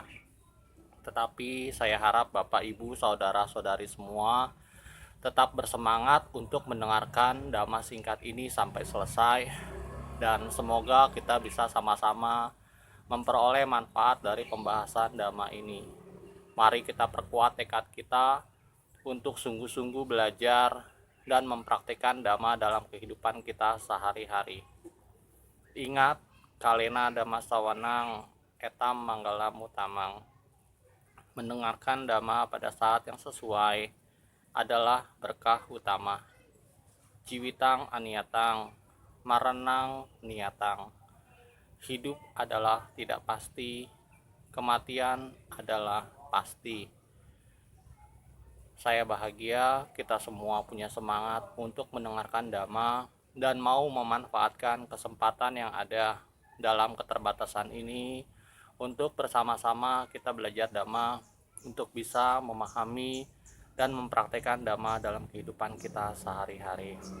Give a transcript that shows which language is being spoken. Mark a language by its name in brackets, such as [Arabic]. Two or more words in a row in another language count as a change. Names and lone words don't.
[Indonesian] Tetapi saya harap Bapak Ibu, saudara-saudari semua tetap bersemangat untuk mendengarkan Dhamma singkat ini sampai selesai, dan semoga kita bisa sama-sama memperoleh manfaat dari pembahasan Dhamma ini. Mari kita perkuat tekad kita untuk sungguh-sungguh belajar dan mempraktikkan Dhamma dalam kehidupan kita sehari-hari. [Pali] Ingat, kalena Dhamma sawanang etam manggala mutamang. [Indonesian] Mendengarkan Dhamma pada saat yang sesuai adalah berkah utama. [Pali] Jiwitang aniatang, maranang niatang. [Indonesian] Hidup adalah tidak pasti, kematian adalah pasti. Saya bahagia kita semua punya semangat untuk mendengarkan Dhamma dan mau memanfaatkan kesempatan yang ada dalam keterbatasan ini untuk bersama-sama kita belajar Dhamma untuk bisa memahami dan mempraktikkan Dhamma dalam kehidupan kita sehari-hari.